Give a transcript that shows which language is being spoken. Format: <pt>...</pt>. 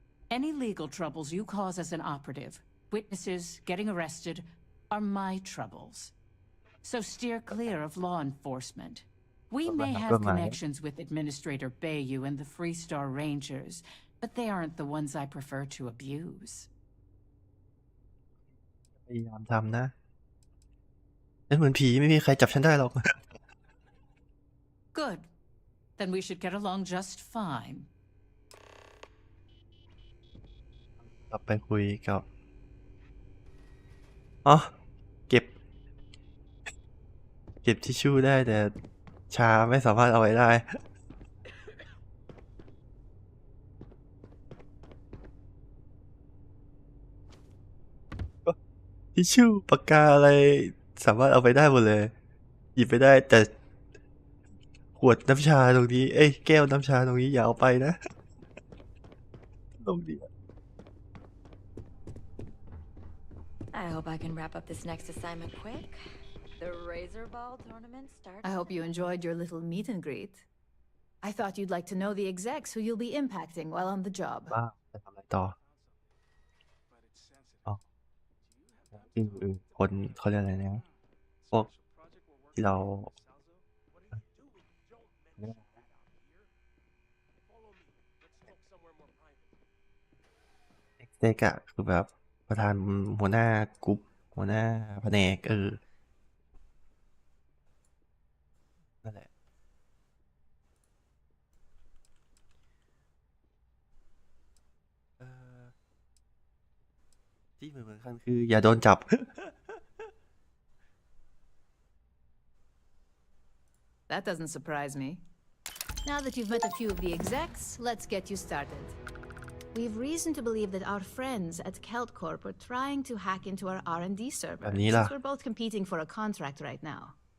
<en>Any legal troubles you cause as an operative, witnesses, getting arrested, are my troubles. So steer clear of law enforcement. We may have connections with Administrator Bayou and the Freestar Rangers, but they aren't the ones I prefer to abuse.</en> <th>พยายามทำนะฉันเหมือนผีไม่มีใครจับฉันได้หรอก</th> <en>Good. Then we should get along just fine.</en> <th>กลับไปคุยกับอ๋อเก็บทิชชู่ได้แต่ชาไม่สามารถเอาไว้ได้ทิชชู่ปากกาอะไรสามารถเอาไปได้หมดเลยหยิบไปได้แต่ขวดน้ำชาตรงนี้แก้วน้ำชาตรงนี้อย่าเอาไปนะตรงนี้</th> <en>I hope I can wrap up this next assignment quick. The Razor Ball tournament starts. I hope you enjoyed your little meet and greet. I thought you'd like to know the execs who you'll be impacting while on the job.</en> <th>บ้าจะทำอะไรต่ออ๋อคนเขาเรียกอะไรนะพวกที่เรา เซ็กอะคือแบบประธานหัวหน้ากรุ๊ปหัวหน้าแผนกนั่นแหละที่เหมือนกันคืออย่าโดนจับ</th> <en>That doesn't surprise me. Now that you've met a few of the execs, let's get you started. We've reason to believe that our friends at Kelt Corp are trying to hack into our R&D server, since we're both competing for a contract right now.</en>